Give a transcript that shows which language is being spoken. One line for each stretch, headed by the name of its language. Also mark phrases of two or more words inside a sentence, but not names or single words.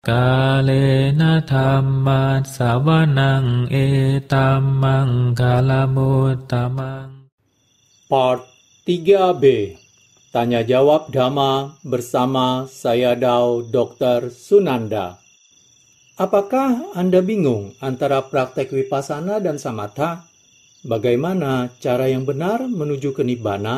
Pali: กาเลนะธัมมัสสวนังเอตัมมังคลมุตตมัง
Indonesian: Part 3B Tanya Jawab Dhamma bersama saya Dao Dr. Sunanda. Apakah Anda bingung antara praktek Vipassana dan Samatha? Bagaimana cara yang benar menuju ke Nibbana?